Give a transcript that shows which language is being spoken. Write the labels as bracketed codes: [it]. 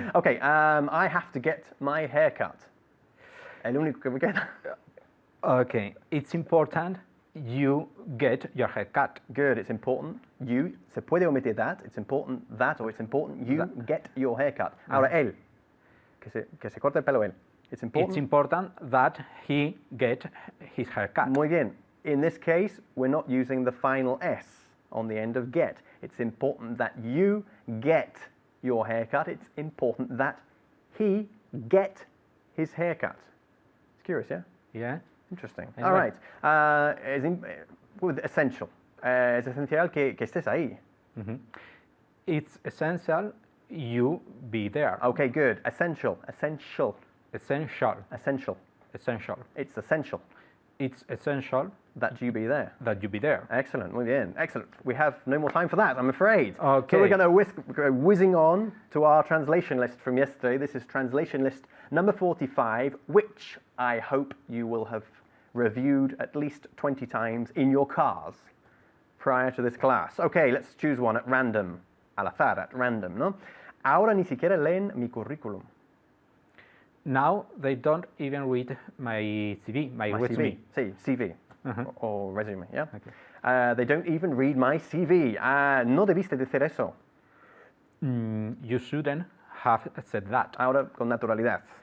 [en] Okay, I have to get my hair cut. [es] El único que me queda. [en] Okay, it's important you get your hair cut. Good, it's important. You, [es] se puede omitir [en] that. It's important that, or it's important you get your hair cut. [es] Ahora, él, que se corte el pelo él. [en] It's important that he get his hair cut. [es] Muy bien. [en] In this case, we're not using the final S on the end of get. It's important that you get your haircut. It's important that he get his haircut. It's curious, yeah? Yeah. Interesting. Anyway. All right. Essential. [es] Es esencial que estés ahí. Mm-hmm. [en] It's essential you be there. Okay, good. Essential. Essential. Essential. Essential. Essential. It's essential. It's essential that you be there. That you be there. Excellent. [es] Muy bien. [en] Excellent. We have no more time for that, I'm afraid. Okay. So we're going to go whizzing on to our translation list from yesterday. This is translation list number 45, which I hope you will have reviewed at least 20 times in your cars prior to this class. Okay, let's choose one at random. [es] Al azar, [en] at random, [es] ¿no? Ahora ni siquiera leen mi currículum. [en] Now they don't even read my CV, my resume. [es] Sí, CV. Uh-huh. [en] Or resume, yeah? Okay. They don't even read my CV. [es] No debiste decir eso. [en] You shouldn't have said that. [es] Ahora con naturalidad.